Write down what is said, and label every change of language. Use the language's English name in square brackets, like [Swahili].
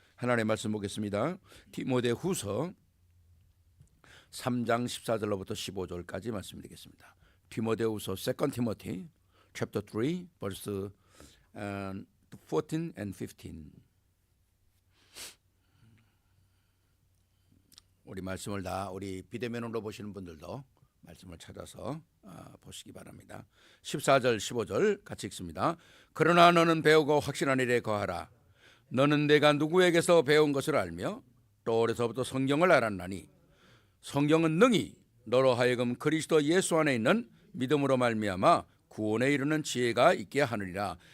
[Korean] 하나님의 말씀 보겠습니다. 디모데후서 3장 14절로부터 15절까지 말씀드리겠습니다. [English] 디모데후서 2 Timothy chapter 3 verse 14 and 15. [Korean] 우리 말씀을 다 우리 비대면으로 보시는 분들도 말씀을 찾아서 보시기 바랍니다. 14절 15절 같이 읽습니다. 그러나 너는 배우고 확신한 일에 거하라. 너는 내가 누구에게서 배운 것을 알며 또 어려서부터 성경을 알았나니 성경은 능히 너로 하여금 그리스도 예수 안에 있는 믿음으로 말미암아 구원에 이르는 지혜가 있게 하느니라.